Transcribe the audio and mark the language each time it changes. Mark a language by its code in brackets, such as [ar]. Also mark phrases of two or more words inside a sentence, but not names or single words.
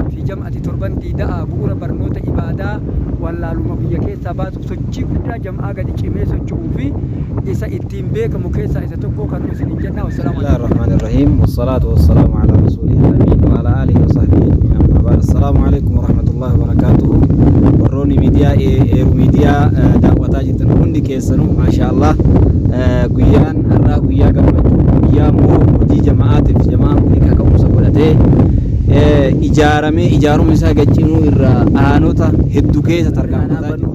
[om] jam'ati torban diidaa bu'uura barnoota ibaadaa wallaaluma biyya keessaa baasuuf sochii guddaa jam'aa gadi cimee socho'uu fi isa ittiin beekamu keessaa isa tokko kan isin jenna. [ar] بسم الله الرحمن الرحيم والصلاة والسلام على رسول الأمين وعلى آله وصحبه أجمعين. أما بعد. السلام عليكم ورحمة الله وبركاته. [om] Warroonni miidiyaa Eeruu miidiyaa daawwataa jirtan hundi keessanuu maashaallah guyyaan har'aa guyyaa gammachuu guyyaa immoo hojii jamaa'aatiif jamaan kun kaka'umsa godhatee ijaarumni isaa gaccinuu irraa aanota hedduu keessa tarkaanfataa jiru.